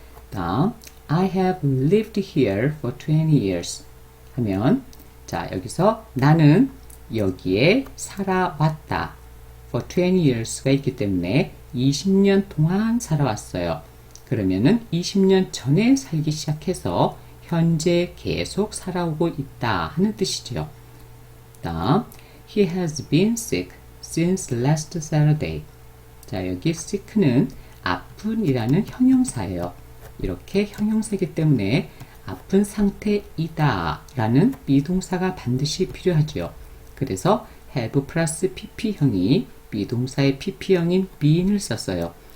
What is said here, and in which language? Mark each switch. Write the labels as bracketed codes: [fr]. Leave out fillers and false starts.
[ko] 다음, [en] I have lived here for 20 years [ko] 하면 자, 여기서 나는 여기에 살아왔다. [en] for 20 years [ko] 가 있기 때문에 20년 동안 살아왔어요. 그러면은 20년 전에 살기 시작해서 현재 계속 살아오고 있다 하는 뜻이죠. 다음, [en] he has been sick since last Saturday. [ko] 자, 여기 sick는 아픈이라는 형용사예요. 이렇게 형용사이기 때문에 아픈 상태이다 라는 비동사가 반드시 필요하죠. 그래서 have 플러스 pp형이 비동사의 pp형인 being을 썼어요.